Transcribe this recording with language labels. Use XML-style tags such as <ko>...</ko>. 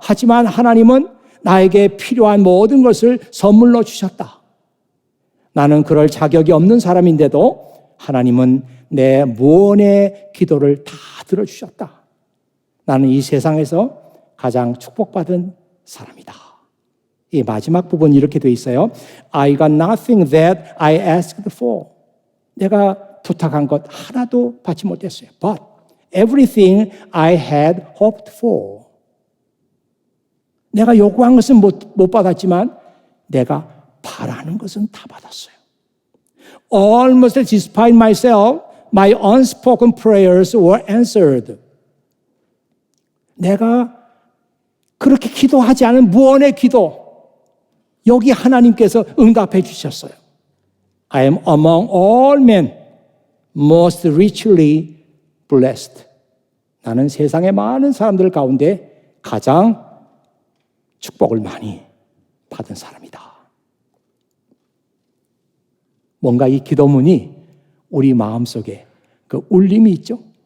<ko>하지만 하나님은 나에게 필요한 모든 것을 선물로 주셨다. 나는 그럴 자격이 없는 사람인데도 하나님은 내 무언의 기도를 다 들어주셨다. 나는 이 세상에서 가장 축복받은 사람이다. 이 마지막 부분 이렇게 돼 있어요.</ko> <en>I got nothing that I asked for.</en> <ko>내가 부탁한 것 하나도 받지 못했어요.</ko> <en>But everything I had hoped for.</en> <ko>내가 요구한 것은 못 받았지만 내가 바라는 것은 다 받았어요.</ko> <en>Almost despite myself, my unspoken prayers were answered.</en> <ko>내가 그렇게 기도하지 않은 무언의 기도, 여기 하나님께서 응답해 주셨어요.</ko> <en>I am among all men most richly blessed.</en> <ko>나는 세상의 많은 사람들 가운데 가장 축복을 많이 받은 사람이다. 뭔가 이 기도문이 우리 마음속에 그 울림이 있죠.</ko>